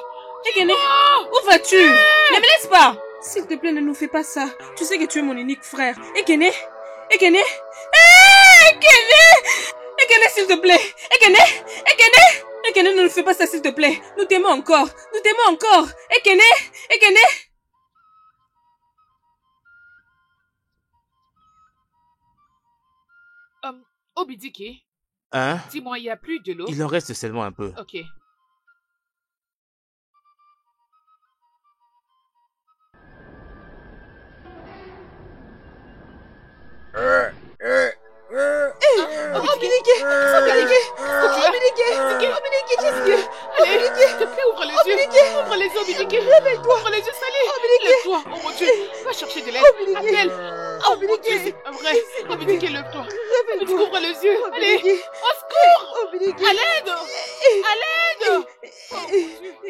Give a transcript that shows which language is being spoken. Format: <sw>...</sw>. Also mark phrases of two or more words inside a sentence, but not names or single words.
<fr>Ekene, où vas-tu? Ne me laisse pas. S'il te plaît, ne nous fais pas ça. Tu sais que tu es mon unique frère. Ekene, Ekene, Ekene, Ekene, s'il te plaît. Ekene, Ekene, Ekene, ne nous fais pas ça, s'il te plaît. Nous t'aimons encore. Nous t'aimons encore. Ekene, Ekene. Obidike, Hein? dis-moi, il n'y a plus de l'eau? Il en reste seulement un peu. Ok. Obidike! Obidike, qu'est-ce que... Allez, s'il te plaît, ouvre les yeux. Ouvre les yeux, Obidike. Réveille-toi. Ouvre les yeux, Salé. Lève-toi, oh mon Dieu. Va chercher de l'aide. Appelle. Oh mon Dieu, c'est pas vrai. Obidike, lève-toi. Obidike, ouvre les yeux. Allez, au secours. À l'aide. À l'aide. Oh mon Dieu.</fr>